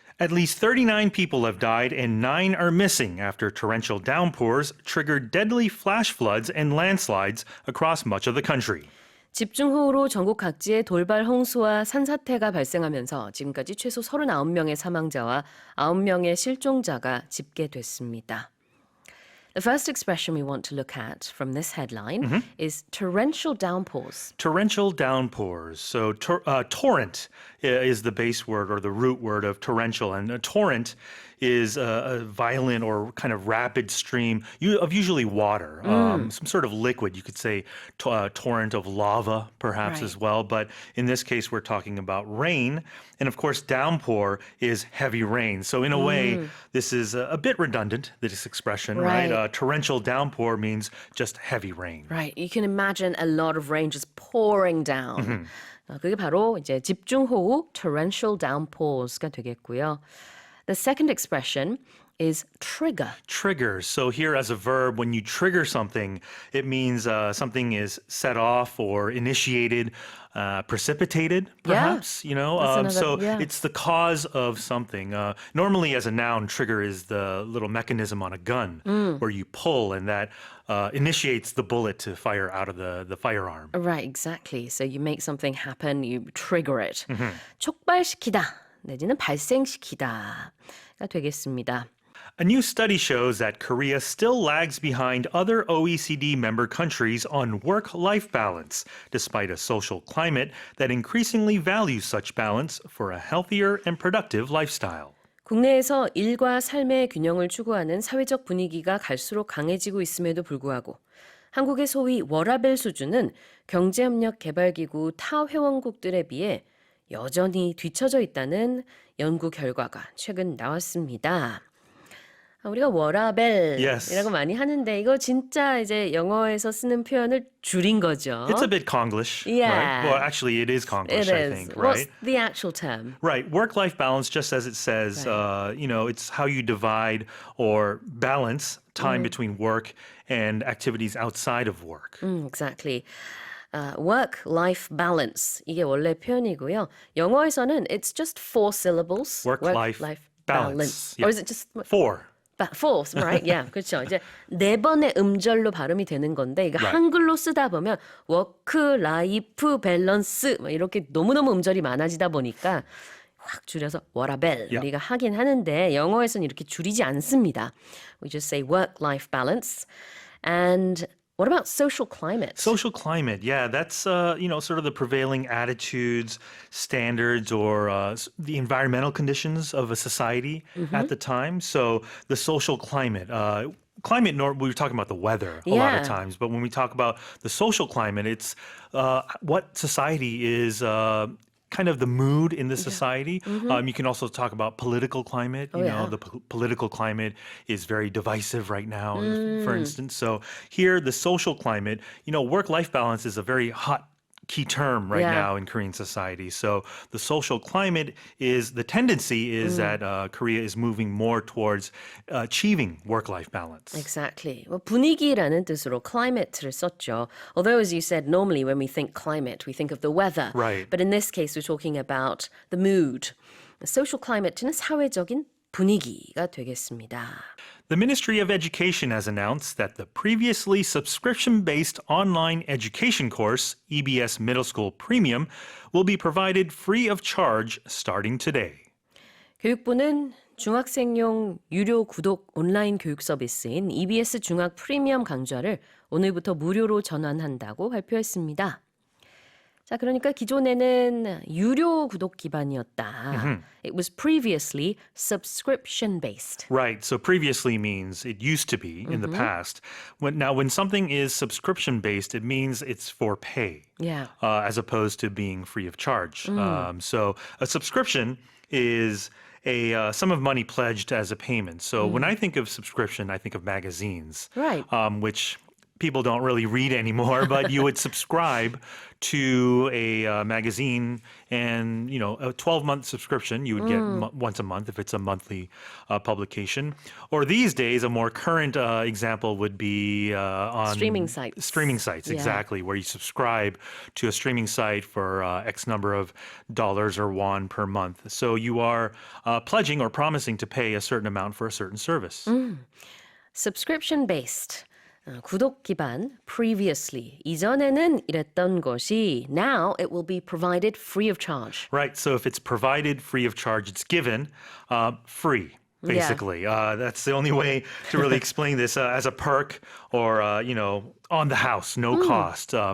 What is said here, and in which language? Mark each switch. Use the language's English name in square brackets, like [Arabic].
[English] At least 39 people have died and 9 are missing after torrential downpours triggered deadly flash floods and landslides across much of the country. [Korean] 집중호우로 전국 각지에 돌발 홍수와 산사태가 발생하면서 지금까지 최소 39명의 사망자와 9명의 실종자가 집계됐습니다. [English] The first expression we want to look at from this headline is torrential downpours. Torrential downpours. So torrent is the base word or the root word of torrential. And a torrent is a violent or kind of rapid stream of usually water, some sort of liquid. You could say torrent of lava, perhaps, as well. But in this case, we're talking about rain. And of course, downpour is heavy rain. So in a way, this is a bit redundant, this expression, right? Torrential downpour means just heavy rain. Right. You can imagine a lot of rain just pouring down. [Korean] 그게 바로 이제 집중호우 [English] torrential downs [Korean] 가 되겠고요. [English] The second expression is trigger. Trigger. So here as a verb, when you trigger something, it means something is set off or initiated, precipitated, perhaps, you know. It's the cause of something. Normally as a noun, trigger is the little mechanism on a gun where you pull and that initiates the bullet to fire out of the firearm. Right, exactly. So you make something happen, you trigger it. [Korean] 촉발시키다 내지는 발생시키다가 되겠습니다. [English] A new study shows that Korea still lags behind other OECD member countries on work-life balance, despite a social climate that increasingly values such balance for a healthier and productive lifestyle. [Korean] 국내에서 일과 삶의 균형을 추구하는 사회적 분위기가 갈수록 강해지고 있음에도 불구하고 한국의 소위 워라밸 수준은 경제협력개발기구 타 회원국들에 비해 여전히 뒤처져 있다는 연구 결과가 최근 나왔습니다. 우리가 워라밸이라고 많이 하는데 이거 진짜 이제 영어에서 쓰는 표현을 줄인 거죠. [English] It's a bit Konglish, right? Well, actually, it is Konglish, I think, right? What's the actual term? Right. Work-life balance, just as it says, it's how you divide or balance time between work and activities outside of work. Exactly. [Korean] Work-life balance 이게 원래 표현이고요. 영어에서는 [English] it's just 4 syllables. Work-life balance. Or is it just 4? 4, right? Yeah, [Korean] 그렇죠. 이제 4번의 음절로 발음이 되는 건데 이거 한글로 쓰다 보면 워크-라이프 밸런스 이렇게 너무너무 음절이 많아지다 보니까 확 줄여서 워라밸 우리가 하긴 하는데 영어에서는 이렇게 줄이지 않습니다. [English] We just say work-life balance. And what about social climate? Social climate, yeah, that's sort of the prevailing attitudes, standards, or the environmental conditions of a society at the time. So the social climate. We were talking about the weather a lot of times, but when we talk about the social climate, it's what society is. Kind of the mood in the society. You can also talk about political climate. The political climate is very divisive right now, for instance. So here, the social climate, work-life balance is a very hot key term right now in Korean society. So the social climate the tendency is that Korea is moving more towards achieving work-life balance. Exactly. [Korean] 분위기라는 뜻으로 climate를 썼죠. [English] Although, as you said, normally when we think climate, we think of the weather. Right. But in this case, we're talking about the mood. [Korean] The social climate는 사회적인 분위기가 되겠습니다. [English] The Ministry of Education has announced that the previously subscription-based online education course, EBS Middle School Premium, will be provided free of charge starting today. [Korean] 교육부는 중학생용 유료 구독 온라인 교육 서비스인 EBS 중학 프리미엄 강좌를 오늘부터 무료로 전환한다고 발표했습니다. 자, 그러니까 기존에는 유료 구독 기반이었다. [English] It was previously subscription-based. Right. So previously means it used to be in the past. When something is subscription-based, it means it's for pay. Yeah. As opposed to being free of charge. So a subscription is a sum of money pledged as a payment. So when I think of subscription, I think of magazines. Right. Which people don't really read anymore, but you would subscribe to a magazine, and a 12-month subscription you would get once a month if it's a monthly publication. Or these days, a more current example would be on streaming sites. Streaming sites, Yeah. exactly, where you subscribe to a streaming site for X number of dollars or won per month. So you are pledging or promising to pay a certain amount for a certain service. Subscription-based. [Korean] 구독 기반, [English] previously. [Korean] 이전에는 이랬던 것이 [English] now it will be provided free of charge. Right. So if it's provided free of charge, it's given free. Basically, that's the only way to really explain this as a perk or, on the house, no cost.